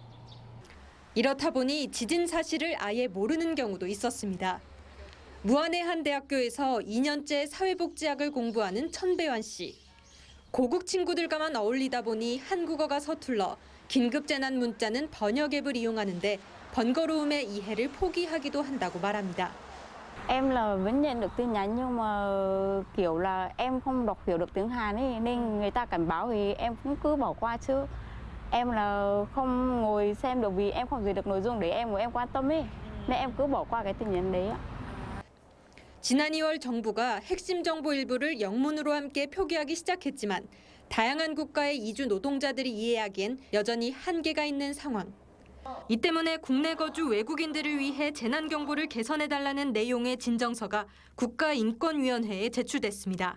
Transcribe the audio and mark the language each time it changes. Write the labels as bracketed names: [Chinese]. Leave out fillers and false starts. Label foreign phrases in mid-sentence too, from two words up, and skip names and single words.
[Korean] 이렇다 보니 지진 사실을 아예 모르는 경우도 있었습니다. 무안의 한 대학교에서 2년째 사회복지학을 공부하는 천배환 씨. 고국 친구들과만 어울리다 보니 한국어가 서툴러 긴급재난 문자는 번역 앱을 이용하는데 번거로움의 이해를 포기하기도 한다고 말합니다. [Vietnamese] Em là vẫn nhận được tin nhắn nhưng mà kiểu là em không đọc hiểu được tiếng Hàn ấy nên người ta cảnh báo thì em cũng cứ bỏ qua chứ. Em là không ngồi xem được vì em không dịch được nội dung để em của em quan tâm ấy. Nên em cứ bỏ qua cái tin nhắn đấy ạ. [Korean] 지난 2월 정부가 핵심 정보 일부를 영문으로 함께 표기하기 시작했지만 다양한 국가의 이주 노동자들이 이해하기엔 여전히 한계가 있는 상황. 이 때문에 국내 거주 외국인들을 위해 재난 경보를 개선해달라는 내용의 진정서가 국가인권위원회에 제출됐습니다.